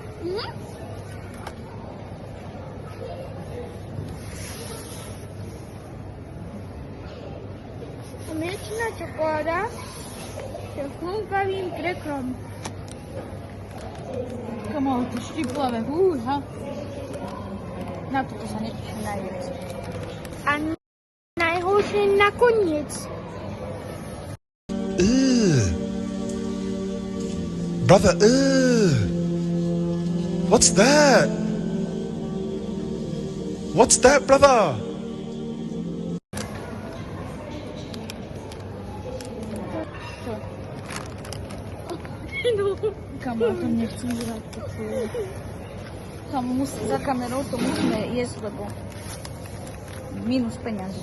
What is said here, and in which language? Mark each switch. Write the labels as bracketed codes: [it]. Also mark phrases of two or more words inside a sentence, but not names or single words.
[sk] Mliečná čokoláda s chlúkavým krekrom. Komu to štiplavé. Húha. Na toto sa neteším najviac. A najhoršie nakoniec. [en] Brother, what's that? What's that, brother? [sk] Kamo, ja to nechcem žrať. Kamo, za kamerou to musíme jesť, lebo minus peniazy.